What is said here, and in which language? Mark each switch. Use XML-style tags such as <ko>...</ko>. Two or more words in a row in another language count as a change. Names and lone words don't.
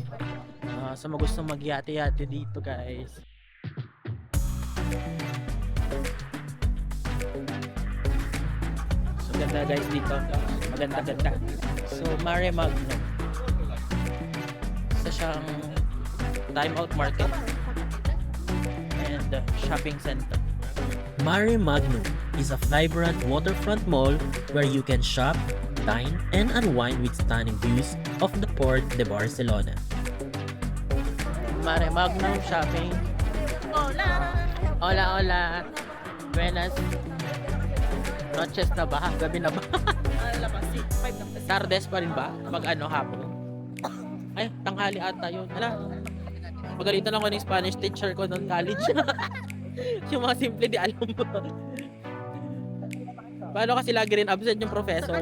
<tl>Sa mga gusto mag-yate-yate dito, guys. So, ganda guys dito. Maganda-ganda. So, Mare Magnum. Isa siyang</tl> <en>time-out market and shopping center. Mare Magnum is a vibrant waterfront mall where you can shop, dine, and unwind with stunning views of the Port de Barcelona.</en> <es>Mare Magnum shopping. Hola, hola. Buenas noches</es> <tl>na ba? Gabi na ba? Tardes pa rin ba? Pag ano, hapon? Ay, tanghali ata yun. Ala, magalitan ako ng</tl> <en>Spanish teacher</en> <tl>ko noong college. Yung mga simple di alam mo. Paano kasi lagi rin absent yung professor?</tl>